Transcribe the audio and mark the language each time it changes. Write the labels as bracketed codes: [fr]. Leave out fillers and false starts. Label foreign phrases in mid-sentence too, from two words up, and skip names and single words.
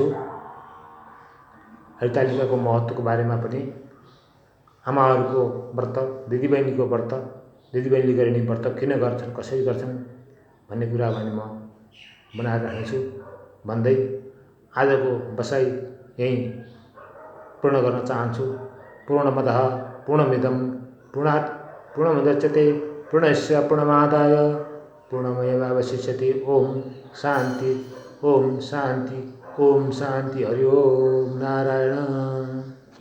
[ne] हरितालिकाको महत्त्वको बारेमा पनि, आमाहरूको व्रत, दिदीबहिनीको व्रत, दिदीबहिनीले गरिने व्रत किन गर्छन्, कसरी गर्छन् भन्ने कुरा भने म बनाएर राख्नेछु भन्दै आजको बसाइ यहीँ पूर्ण गर्न चाहन्छु। [sa] पूर्णमदः पूर्णमिदं पूर्णात् पूर्णमुदच्यते पूर्णस्य पूर्णमादाय पूर्णमेवावशिष्यते। ओम शान्ति, ओम शान्ति, ओम शान्ति। हरि ओम नारायण।